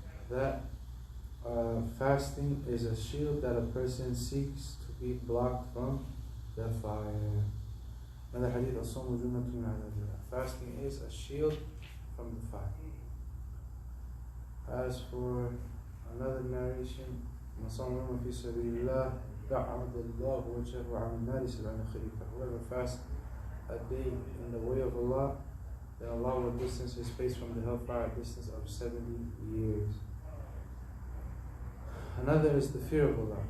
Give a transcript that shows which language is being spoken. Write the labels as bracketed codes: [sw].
[en] That fasting is a shield that a person seeks to be blocked from the fire. Another hadith, [ar] الصوم جنة من عذاب الله. [en] Fasting is a shield from the fire. As for another narration, [ar] من صام في سبيل الله بعد الله وجهه عن النار 70 خريفا. [en] Whoever fasts a day in the way of Allah, then Allah will distance his face from the hellfire a distance of 70 years. Another is the fear of Allah.